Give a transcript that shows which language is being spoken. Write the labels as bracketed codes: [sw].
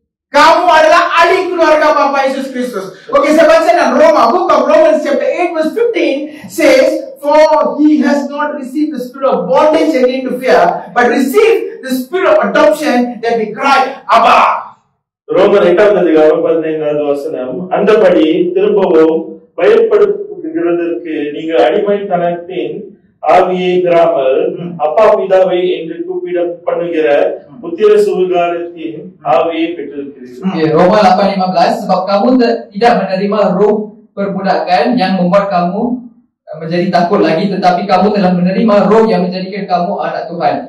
[ms] Kamu adalah ahli keluarga Bapa Yesus Kristus. Okey, saya baca dalam Roma, [en] book of Romans chapter 8 verse 15 says, "For he has not received the spirit of bondage again to fear, but received the spirit of adoption that we cry, Abba." [ta] ரோமர் 8:15 அந்தபடி திரும்பவும் பயப்படுகிறதற்கு நீங்கள் அடிமைத்தனத்தின் ஆவியை பெறாமல் அப்பா பிதாவை என்று கூப்பிட பண்ணுகிற புத்திர சுவிகாரத்தின் ஆவியை பெற்றிருக்கிறீர்கள். [ms] Roma 8:15 sebab kamu tidak menerima roh perbudakan yang membuat kamu menjadi takut lagi, tetapi kamu telah menerima roh yang menjadikan kamu anak Tuhan.